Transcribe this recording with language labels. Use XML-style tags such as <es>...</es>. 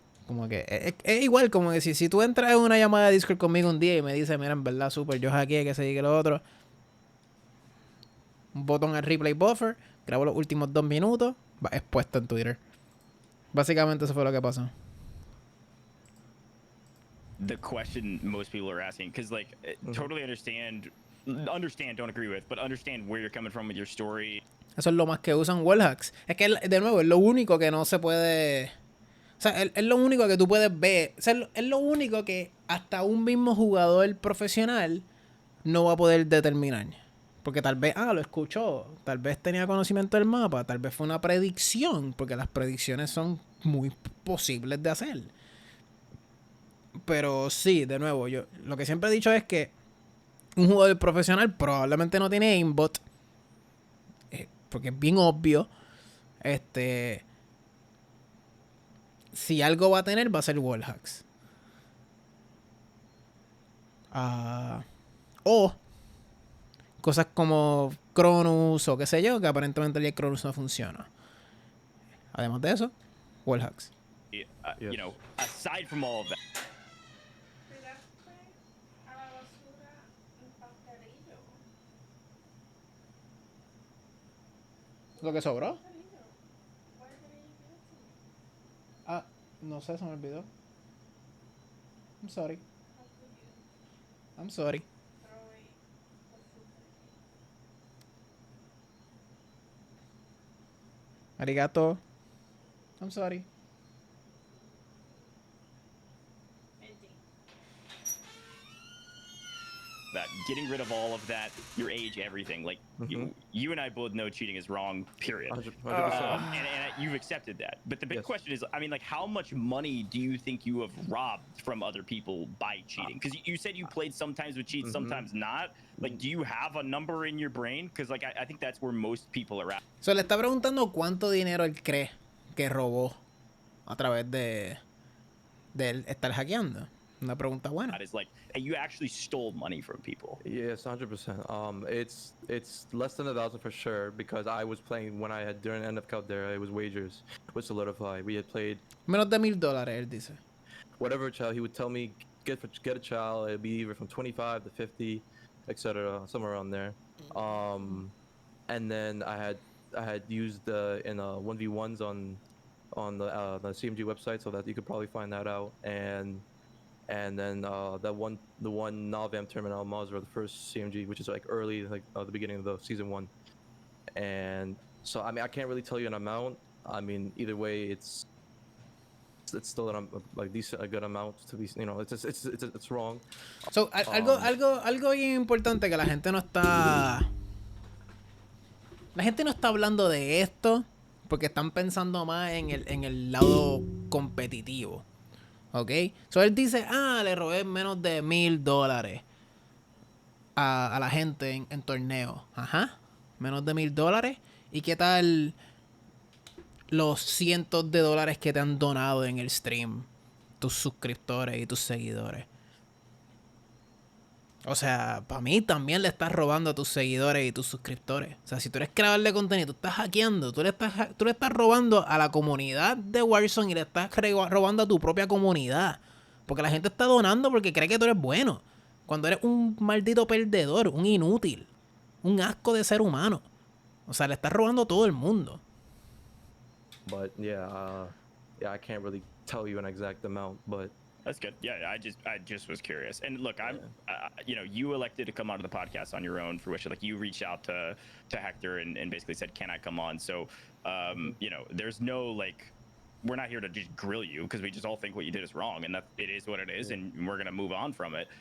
<es>Como que es igual, como que si tú entras en una llamada de Discord conmigo un día y me dices, mira, en verdad, super, yo hackeé, que se diga lo otro. Un botón al replay buffer, grabo los últimos 2 minutos, va expuesto en Twitter. Básicamente eso fue lo que pasó.</es> <en>The question most people are asking, because like totally understand, don't agree with, but understand where you're coming from with your story.</en> <es>Eso es lo más que usan wallhacks. Es que, de nuevo, es lo único que no se puede... O sea, es lo único que tú puedes ver. O sea, es lo único que hasta un mismo jugador profesional no va a poder determinar. Porque tal vez, lo escuchó. Tal vez tenía conocimiento del mapa. Tal vez fue una predicción. Porque las predicciones son muy posibles de hacer. Pero sí, de nuevo, yo lo que siempre he dicho es que un jugador profesional probablemente no tiene aimbot. Porque es bien obvio. Si algo va a tener, va a ser wallhacks. O cosas como Cronus o qué sé yo, que aparentemente el Cronus no funciona. Además de eso, wallhacks.</es> <en>You know, aside from all of that.</en> <es>¿Lo que sobró? No sé, se me olvidó.</es> <en>I'm sorry. I'm sorry. Arigato. I'm sorry. That getting rid of all of that, your age, everything. Like you and I both know cheating is wrong. Period. 100%. And you've accepted that. But the big question is, I mean, like, how much money do you think you have robbed from other people by cheating? Because you said you played sometimes with cheats, sometimes not. Like, do you have a number in your brain? Because like I think that's where most people are at.</en> <es>So le está preguntando cuánto dinero él cree que robó a través de él estar hackeando. Una pregunta buena.</es> <en>That is like, you actually stole money from people. Yes, 100%. It's less than 1,000 for sure because I was playing when I had during the end of Caldera. It was wagers with Solidify. We had played</en> <es>menos de $1,000, él dice.</es> <en>Whatever child he would tell me get a child. It'd be either from 25 to 50, etc. Somewhere around there. And then I had used in 1v1s on the CMG website so that you could probably find that out and then the one Nalvam tournament Al Mazrah, the first CMG, which is like early, like the beginning of the season 1. And so I mean I can't really tell you an amount. I mean either way it's still a good amount to be, you know, it's wrong.</en> <es>So algo bien importante que la gente no está hablando de esto porque están pensando más en el lado competitivo. ¿Ok? So él dice, le robé menos de $1,000 a la gente en torneo. Ajá. Menos de $1,000. ¿Y qué tal los cientos de dólares que te han donado en el stream? Tus suscriptores y tus seguidores. O sea, para mí también le estás robando a tus seguidores y tus suscriptores. O sea, si tú eres creador de contenido, tú estás hackeando, tú le estás robando a la comunidad de Warzone y le estás robando a tu propia comunidad. Porque la gente está donando porque cree que tú eres bueno. Cuando eres un maldito perdedor, un inútil, un asco de ser humano. O sea, le estás robando a todo el mundo.</es> <en>But yeah, I can't really tell you an exact amount, but That's good. Yeah, I just was curious. And look, I'm, you know, you elected to come onto the podcast on your own, for which like you reached out to Hector and basically said, "Can I come on?" So, you know, there's no like, we're not here to just grill you because we just all think what you did is wrong, and that it is what it is, and we're gonna move on from it.</en>